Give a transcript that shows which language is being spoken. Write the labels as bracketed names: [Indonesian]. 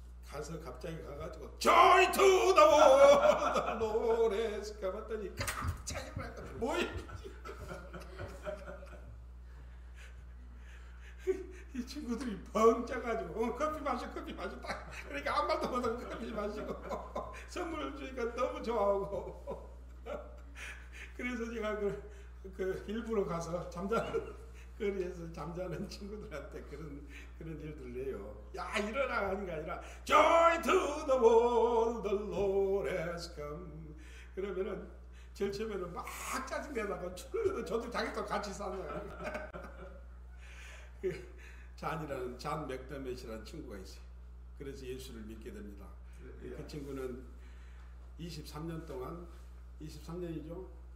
[Korean] 가서 갑자기 가가지고 [English] Joy to the world, [Korean] 노래 가봤더니 갑자기 뭐랄까 뭐야 이 친구들이 벙 쪄가지고 커피 마셔 딱 그러니까 아무 말도 못하고 커피 마시고 선물을 주니까 너무 좋아하고 그래서 제가 그 일부러 가서 거리에서 잠자는 친구들한테 그런 일들을 해요. 야, 일어나 하는 게 아니라 [English] Joy to the world, the Lord has come. [Korean] 그러면은 제일 처음에는 막 짜증내다가 저도 자기도 같이 사는 거야. 잔 맥더맷이라는 친구가 있어요. 그래서 예수를 믿게 됩니다. 그 친구는 23년 동안 23년이죠.